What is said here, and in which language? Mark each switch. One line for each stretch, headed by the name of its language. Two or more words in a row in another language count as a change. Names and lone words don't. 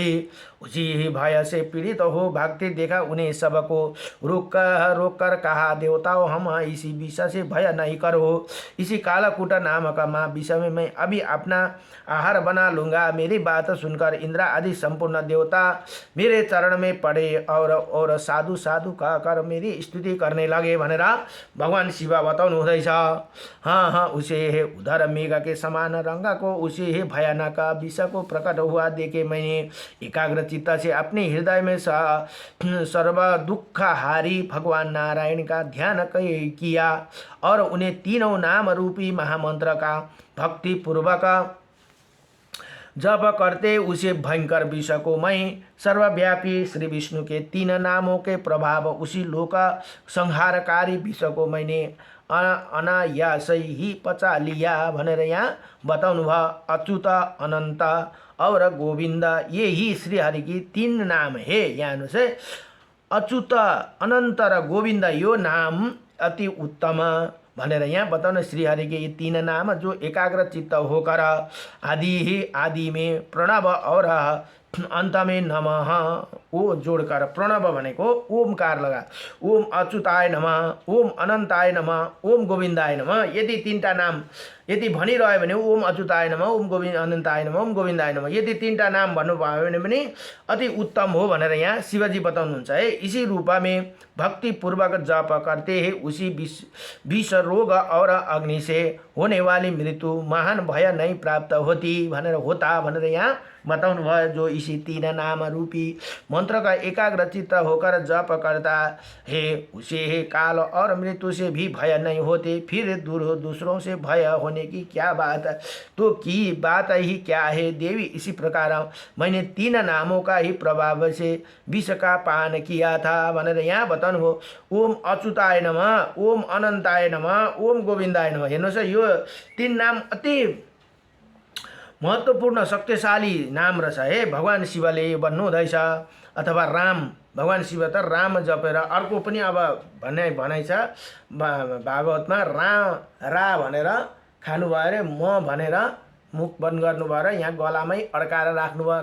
Hindi: उसी ही भय से पीड़ित हो भागते देखा उन्हें सबको रोक कर कहा, देवताओं हम इसी विष से भय नहीं करो। इसी कालकूट नामक विष में मैं अभी अपना आहार बना लूँगा। मेरी बात सुनकर इंद्र आदि संपूर्ण देवता मेरे चरण में पड़े और साधु साधु कहकर मेरी स्तुति करने लगे
Nepali: भनेर भगवान शिव बताउनु हुँदैछ।
Hindi: उसे उधर मेघ के समान रंग को उसे ही भयानक विष को प्रकट हुआ देखे मैंने एकाग्र चित्त से अपने हृदय में सर्व दुख हारी भगवान नारायण का ध्यान किया और उन्हें तीनों नाम रूपी महामंत्र का भक्ति पूर्वक जप करते उसे भयंकर विष को मैं सर्वव्यापी श्री विष्णु के तीन नामों के प्रभाव उसी लोक संहारकारी विष को मैंने अनायासै ही पचा लिया
Nepali: भनेर यहाँ बताउनु भयो।
Hindi: अच्युत अनंत और गोविंद ये ही श्री हरि की तीन नाम है।
Nepali: यहाँ हेर्नुहोस् अच्युत अनंत र गोविंद यो नाम अति उत्तम भनेर यहाँ बताउन
Hindi: श्रीहरि के ये तीन नाम जो एकाग्र चित्त होकर आदि में प्रणव और अंत में नमः ओ जोड़कर
Nepali: प्रणव भनेको ओमकार लगा
Sanskrit: ओम अच्युताय नमः ओम अनंताय नमः ओम गोविंदाय नमः
Nepali: यदि तीनटा नाम यदि भनिरह्यो भने
Sanskrit: ओम अच्युताय नमः ओम गोविंद अनंताय नमः ओम गोविंदाय नमः
Nepali: यदि तीनटा नाम भन्नुभयो भने पनि अति उत्तम हो भनेर यहाँ शिवजी बताउनुहुन्छ है।
Hindi: इसी रूप में भक्ति पूर्वक जप करते हैं उसी विष रोग और अग्नि से होने वाली मृत्यु महान भय नहीं प्राप्त होती
Nepali: भनेर यहाँ बताउनु भयो।
Hindi: जो इसी तीन नाम रूपी मंत्र का एकाग्र चित्त होकर जप करता है उसे काल और मृत्यु से भी भय नहीं होते। फिर दूसरों से भय होने की क्या बात, तो की बात ही क्या है देवी। इसी प्रकार मैंने तीन नामों का ही प्रभाव से विष का पान किया था
Nepali: भनेर यहाँ बताउनु भयो।
Sanskrit: ओम अच्युताय नमः ओम अनंताय नमः ओम गोविंदाय नमः।
Nepali: हेर्नुहोस् यो तीन नाम अति महत्त्वपूर्ण शक्तिशाली नाम रहेछ है। भगवान शिवले भन्नुहुँदैछ अथवा राम भगवान शिव त राम जपेर अर्को पनि अब भनाइ छ भागवतमा रा भनेर खानुभयो अरे म भनेर मुख बन्द गर्नुभयो र यहाँ गलामै अड्काएर राख्नुभयो।